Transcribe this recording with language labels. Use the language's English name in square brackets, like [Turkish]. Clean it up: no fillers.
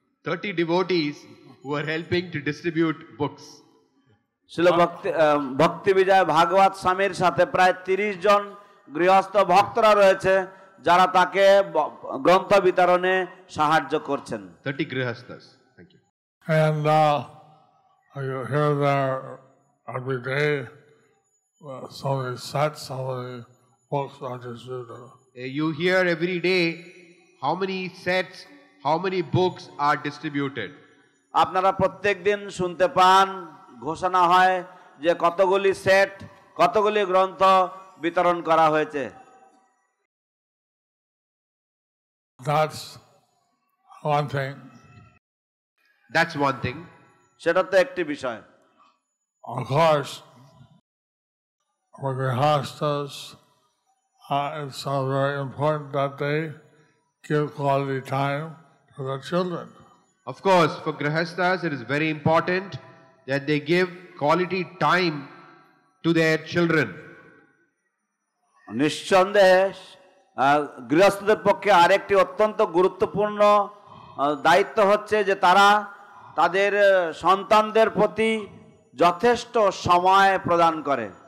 [English] 30 devotees who are helping to distribute books. [Bangla] শিল ভক্তি বিজয় ভাগবত স্বামীর সাথে প্রায় 30 জন গৃহস্থ ভক্তরা রয়েছে যারা তাকে গ্রন্থ বিতরণে সাহায্য করছেন। [English] 30 grihasthas. Thank you. And you hear there every day so many sets, so many books are distributed. You hear every day how many sets, how many books are distributed. [Bangla] আপনারা প্রত্যেক দিন শুনতে পান, ঘোষণা হয় যে কতগুলি সেট, কতগুলি গ্রন্থ বিতরণ করা হয়েছে। [English] That's one thing. That's one thing. [Bangla] সেটা তো একটি বিষয়। [English] Of course, for Grihasthas, it's so very important that they give quality time to their children. Of course, for grihasthas, it is very important that they give quality time to their children. [Bangla] নিঃসন্দেহে গৃহস্থদের পক্ষে আরেকটি অত্যন্ত গুরুত্বপূর্ণ দায়িত্ব হচ্ছে যে তারা তাদের সন্তানদের প্রতি যথেষ্ট সময় প্রদান করে।